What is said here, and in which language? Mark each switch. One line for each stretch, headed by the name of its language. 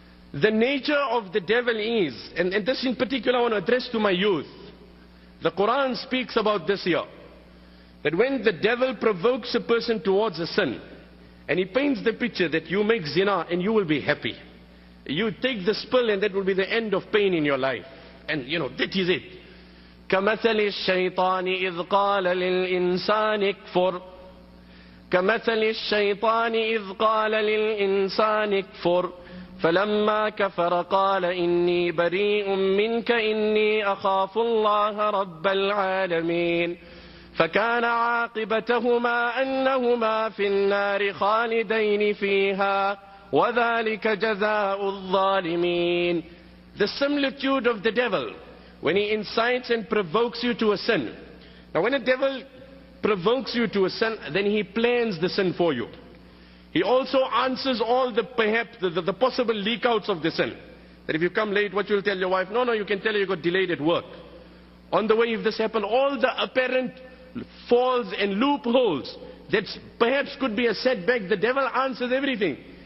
English: The nature of the devil is, and this in particular I want to address to my youth. The Quran speaks about this here. That when the devil provokes a person towards a sin, and he paints the picture that you make zina and you will be happy. You take the spill and that will be the end of pain in your life. And you know, that is it.
Arabic: كمثل الشيطان إذ قال للإنسان اكفر كمثل الشيطان إذ قال للإنسان اكفر فلما كفر قال إني بريء منك إني أخاف الله رب العالمين فكان عاقبتهما أنهما في النار خالدين فيها وذلك جزاء الظالمين.
English: The similitude of the devil when he incites and provokes you to a sin. Now when a devil provokes you to a sin, then he plans the sin for you. He also answers all the possible leak outs of the sin. That if you come late, what you'll tell your wife? No, you can tell her you got delayed at work. On the way, if this happened, all the apparent falls and loopholes that perhaps could be a setback, the devil answers everything.